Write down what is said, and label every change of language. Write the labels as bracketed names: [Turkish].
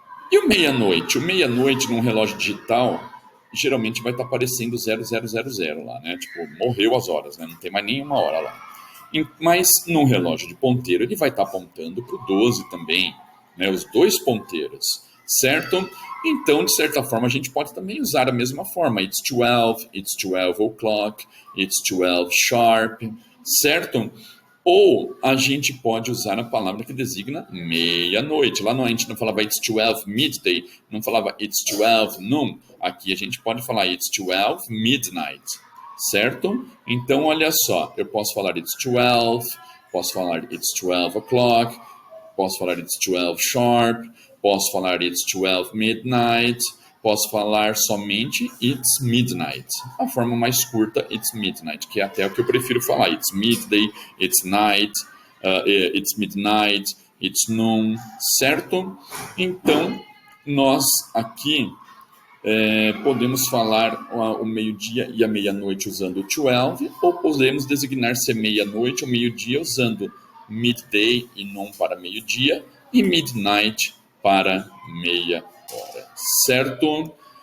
[Portuguese] E o meia-noite? O meia-noite num relógio digital geralmente vai estar aparecendo 0000 lá, né? Tipo, morreu as horas, né? Não tem mais nenhuma hora lá. Mas num relógio de ponteiro ele vai estar apontando para o 12 também, né? Os dois ponteiros, certo? Então, de certa forma, a gente pode também usar a mesma forma. [English] It's 12 o'clock, it's 12 sharp, certo? [Portuguese] Ou a gente pode usar a palavra que designa meia-noite. Lá a gente não falava [English] it's 12 midday, [Portuguese] não falava [English] it's 12 noon. [Portuguese] Aqui a gente pode falar [English] it's 12 midnight, [Portuguese] certo? Então, olha só, eu posso falar [English] it's 12, [Portuguese] posso falar [English] it's 12 o'clock, [Portuguese] posso falar [English] it's 12 sharp, [Portuguese] posso falar [English] it's 12 midnight, [Portuguese] posso falar somente [English] it's midnight. [Portuguese] A forma mais curta, [English] it's midnight, [Portuguese] que é até o que eu prefiro falar. [English] It's midday, it's night, it's midnight, it's noon, certo? [Portuguese] Então, nós aqui Podemos falar o meio-dia e a meia-noite usando 12, ou podemos designar ser meia-noite ou meio-dia usando midday e non para meio-dia e midnight para meia hora, certo?